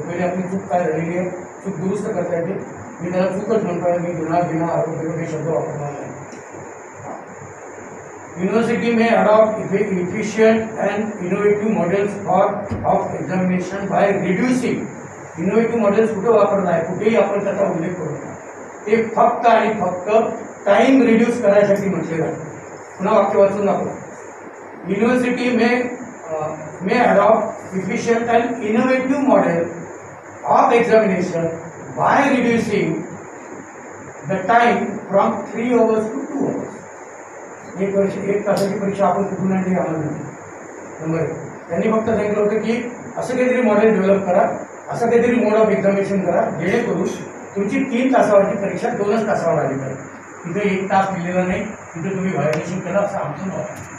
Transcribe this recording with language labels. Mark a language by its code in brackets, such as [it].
[mr] पहिले आपली चूक काय झालेली आहे, चूक दुरुस्त करता येते. मी त्याला चूकच म्हणतोय, मी गुन्हा आरोग्य हे शब्द वापरणार नाही. [en] University may adopt efficient and innovative models of examination by reducing. [mr] Innovative models कुठे वापरणार आहे, कुठेही आपण त्याचा उल्लेख करू नका. ते फक्त आणि फक्त टाइम रिड्यूस करायसाठी म्हटलेलं आहे. पुन्हा वाक्य वाचून दाखवा. [en] University may adopt efficient and innovative model of examination by reducing the time from 3 hours to 2 hours. [mr] 1 तासाची परीक्षा आपण कुठून आणली आम्हाला नाही. नंबर 1, त्यांनी फक्त सांगितलं होतं की असं काहीतरी मॉडेल डेव्हलप करा, असं काहीतरी मोड ऑफ एक्झामिनेशन करा, जेणेकरून तुमची 3 तासावरची परीक्षा 2च तासावर आली पाहिजे. तिथे 1 तास दिलेला नाही, तिथे तुम्ही व्हायोलेशन केलं असं आमचं मत आहे.